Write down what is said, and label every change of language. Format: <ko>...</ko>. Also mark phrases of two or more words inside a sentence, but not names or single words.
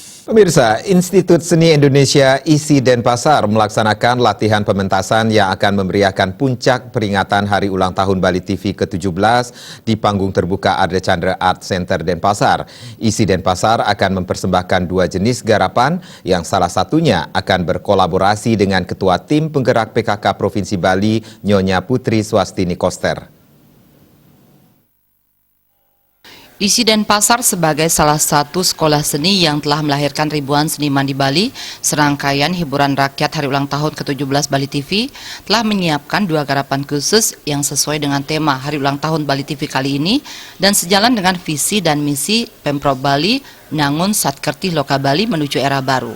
<id>Pemirsa, Institut Seni Indonesia ISI Denpasar melaksanakan latihan pementasan yang akan memeriahkan puncak peringatan Hari Ulang Tahun Bali TV ke-17 di panggung terbuka Ardha Chandra Art Center Denpasar. ISI Denpasar akan mempersembahkan dua jenis garapan yang salah satunya akan berkolaborasi dengan Ketua Tim Penggerak PKK Provinsi Bali, Nyonya Putri Swastini Koster. ISI Denpasar sebagai salah satu sekolah seni yang telah melahirkan ribuan seniman di Bali, serangkaian hiburan rakyat Hari Ulang Tahun ke-17 Bali TV telah menyiapkan dua garapan khusus yang sesuai dengan tema Hari Ulang Tahun Bali TV kali ini dan sejalan dengan visi dan misi Pemprov Bali Nangun Satkerti Loka Bali menuju era baru.</id>